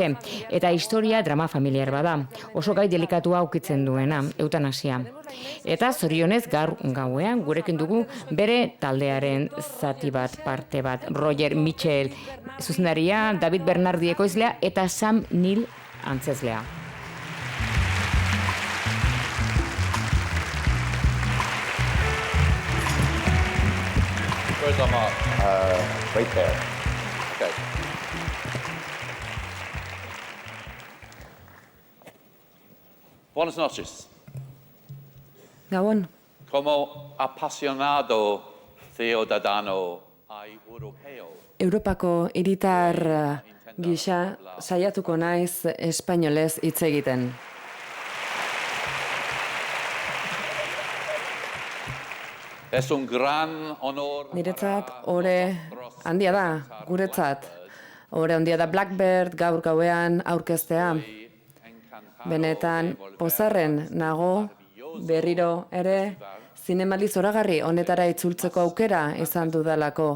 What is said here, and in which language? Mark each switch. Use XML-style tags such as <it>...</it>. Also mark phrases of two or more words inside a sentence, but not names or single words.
<eu>Eta historia drama familiar bada. Oso gai delikatua aukitzen duena, eutanasia. Eta zorionez gaur gauean gurekin dugu bere taldearen zati bat, parte bat. Roger Mitchell zuzendaria, David Bernardi ekoizlea eta Sam Neill antzezlea.</eu> <en>Where's our mark? Right there.</en> <es>Okay. Buenas noches.</es> <eu>Gabon.</eu> <es>Como apasionado ciudadano europeo.</es> <eu>Europako hiritar gisa saiatuko naiz espainolez hitz egiten.</eu> <es>Es un gran honor.</es> <eu>Niretzat ohore handia da, guretzat. Ohore handia da Blackbird gaur gauean aurkeztea. Benetan pozarren nago berriro ere Zinemaldi zoragarri honetara itzultzeko aukera izan dudalako.</eu>